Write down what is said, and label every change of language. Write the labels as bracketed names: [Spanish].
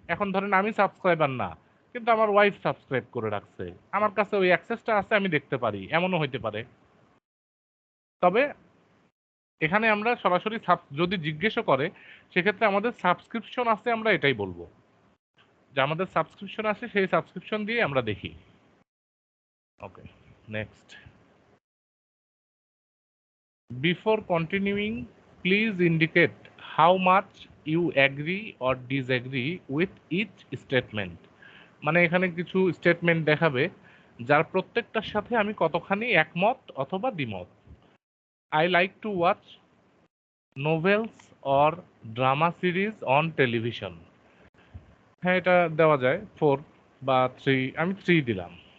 [Bangla] এখন ধরেন আমি সাবস্ক্রাইবার না, কিন্তু আমার ওয়াইফ সাবস্ক্রাইব করে রাখছে, আমার কাছে ওই অ্যাক্সেসটা আছে, আমি দেখতে পারি, এমনও হইতে পারে। তবে এখানে আমরা সরাসরি যদি জিজ্ঞেসও করে সেক্ষেত্রে আমাদের সাবস্ক্রিপশন আছে আমরা এটাই বলবো, যে আমাদের সাবস্ক্রিপশন আছে, সেই সাবস্ক্রিপশন দিয়ে আমরা দেখি। ওকে, next. [English] Before continuing, please indicate how much you agree or disagree with each statement. [Bangla] মানে এখানে কিছু স্টেটমেন্ট দেখাবে যার প্রত্যেকটার সাথে আমি কতখানি একমত অথবা দ্বিমত। [English] I like to watch novels or drama series on television. [Bangla] হ্যাঁ, এটা দেওয়া যায় 4 বা 3, আমি 3 দিলাম।